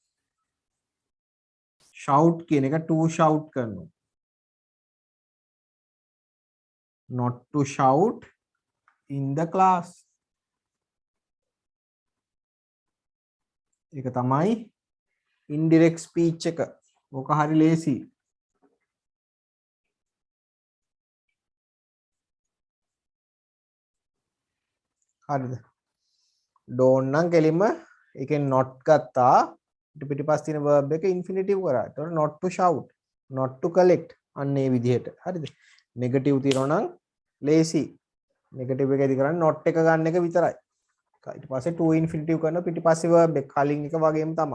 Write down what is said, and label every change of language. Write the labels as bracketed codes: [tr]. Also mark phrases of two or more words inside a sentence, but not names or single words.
[si] shout කියන එක [en] to shout [si] කරනවා. [en] not to shout in the class. [si] ඒක තමයි [en] indirect speech [si] එක. ඕක හරි ලේසි. හරිද? don't නම් කෙලින්ම ඒකෙන් not ගත්තා. පිටිපස්ස තියෙන verb එක infinitive කරා. ඒතකොට [en] not to shout, not to collect [si] අන්න ඒ විදිහට. හරිද? නෙගටිව් තියෙනවා නම් ලේසි. නෙගටිව් එකේදී කරන්නේ not එක ගන්න එක විතරයි. ඊට පස්සේ [en] to infinitive [si] කරන පිටිපස්සේ verb එක කලින් එක වගේම තමයි.